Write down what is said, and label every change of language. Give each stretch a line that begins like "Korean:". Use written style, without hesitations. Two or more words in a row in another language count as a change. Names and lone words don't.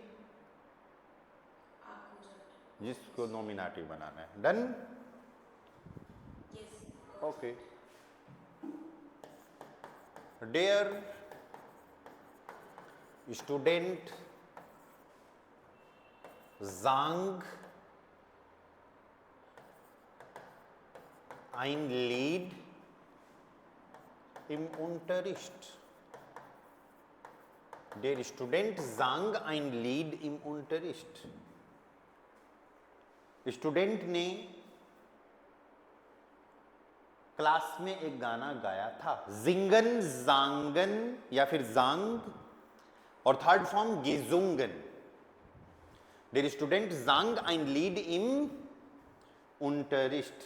Hindi: जिसको नॉमिनेटिव बनाना है।
English: done? okay.
German: Der Student, sang ein Lied im Unterricht. Der Student sang ein Lied im Unterricht.
Hindi: स्टूडेंट ने क्लास में एक गाना गाया था।
German: singen, sangen
Hindi: या फिर जांग और
English: third form
Hindi: गेजुंगन।
German: Der Student sang ein Lied im Unterricht.